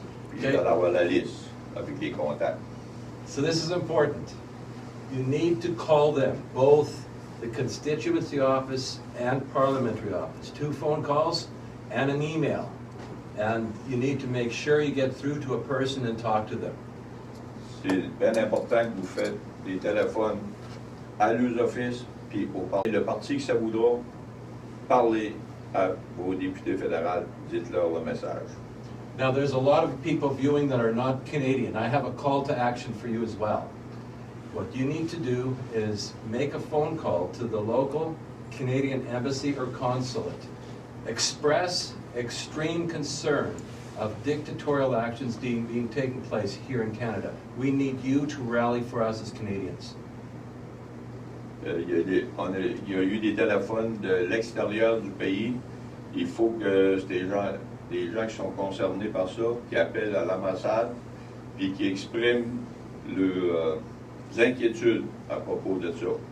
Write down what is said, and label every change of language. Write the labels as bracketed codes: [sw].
[fr] Puis vous allez avoir la liste avec les contacts. [en] So this is important. You need to call them, both the constituency office and parliamentary office. 2 phone calls and an email. And you need to make sure you get through to a person and talk to them. C'est bien important que vous faites des téléphones à leurs offices, puis le parti que ça voudra, parlez à vos députés fédéraux, dites-leur le message. Now there's a lot of people viewing that are not Canadian. I have a call to action for you as well. What you need to do is make a phone call to the local Canadian embassy or consulate. Express extreme concern of dictatorial actions being taken place here in Canada. We need you to rally for us as Canadians. [fr] Il y a eu des téléphones de l'extérieur du pays. Il faut que des gens qui sont concernés par ça, qui appellent à l'ambassade, puis qui expriment leurs inquiétudes à propos de ça.